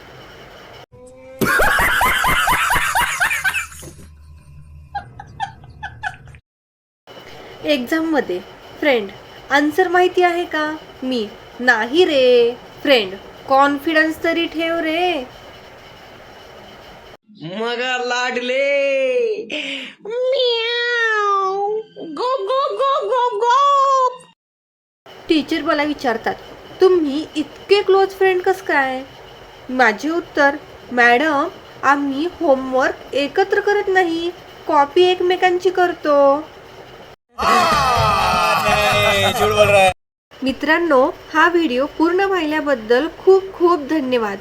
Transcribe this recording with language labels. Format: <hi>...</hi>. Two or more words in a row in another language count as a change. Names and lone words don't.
<mr>एक्झाममध्ये फ्रेंड, आन्सर माहिती आहे का? मी, नाही रे. फ्रेंड, कॉन्फिडन्स तरी ठेव रे. मगा लाडले.</mr> <en>Meow. Go, go, go, go, go.</en> <mr>टीचर मला विचारतात, तुम्ही इतके</mr> <en>close friend</en> <mr>कसं काय? माझे उत्तर, मॅडम आम्ही होमवर्क एकत्र करत नाही, कॉपी एकमेकांची करतो. मित्रांनो, हा व्हिडिओ पूर्ण पाहिल्याबद्दल खूप खूप धन्यवाद.</mr>